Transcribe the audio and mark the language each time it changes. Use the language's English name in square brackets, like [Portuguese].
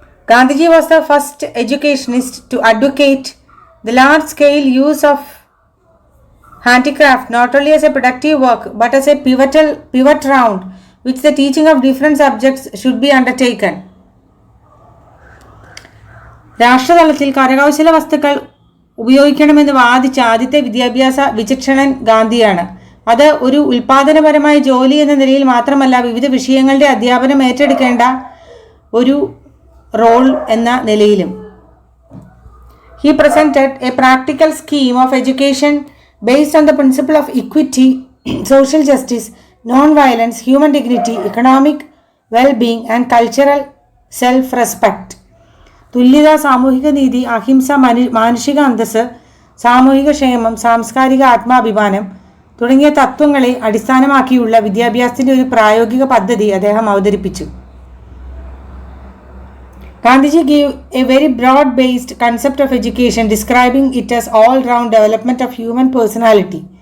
[English] Gandhiji was the first educationist to advocate the large-scale use of handicraft not only as a productive work but as a pivot round which the teaching of different subjects should be undertaken. [Malayalam] രാഷ്ട്രതലത്തിൽ കരകൗശല വസ്തുക്കൾ ഉപയോഗിക്കണമെന്ന് വാദിച്ച ആദ്യത്തെ വിദ്യാഭ്യാസ വിചക്ഷണൻ ഗാന്ധിയാണ്. അത് ഒരു ഉൽപാദനപരമായ ജോലി എന്ന നിലയിൽ മാത്രമല്ല, വിവിധ വിഷയങ്ങളുടെ അധ്യാപനം ഏറ്റെടുക്കേണ്ട ഒരു റോൾ എന്ന നിലയിലും. [English] He presented a practical scheme of education based on the principle of equity, social justice, non-violence, human dignity, economic well-being and cultural self-respect. [Malayalam] തുല്യത, സാമൂഹിക നീതി, അഹിംസ, മാനുഷിക അന്തസ്സ്, സാമൂഹിക ക്ഷേമം, സാംസ്കാരിക ആത്മാഭിമാനം തുടങ്ങിയ തത്വങ്ങളെ അടിസ്ഥാനമാക്കിയുള്ള വിദ്യാഭ്യാസത്തിന്റെ ഒരു പ്രായോഗിക പദ്ധതി അദ്ദേഹം അവതരിപ്പിച്ചു. [English] Gandhiji gave a very broad-based concept of education, describing it as all-round development of human personality.